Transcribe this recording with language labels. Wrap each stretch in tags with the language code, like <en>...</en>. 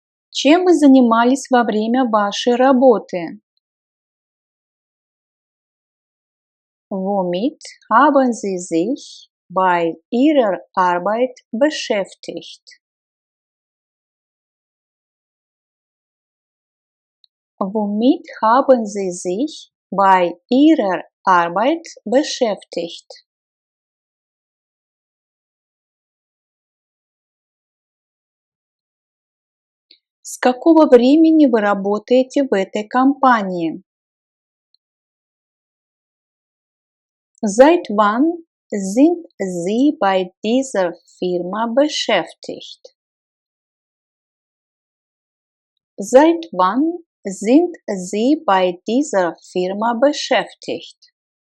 <ru>Чем вы занимались во время вашей работы?</ru> <de>Womit haben Sie sich bei Ihrer Arbeit beschäftigt? Womit haben Sie sich bei Ihrer Arbeit beschäftigt?</de> <ru>С какого времени вы работаете в этой компании?</ru> <de>Seit wann sind Sie bei dieser Firma beschäftigt? Seit wann sind Sie bei dieser Firma beschäftigt?</de>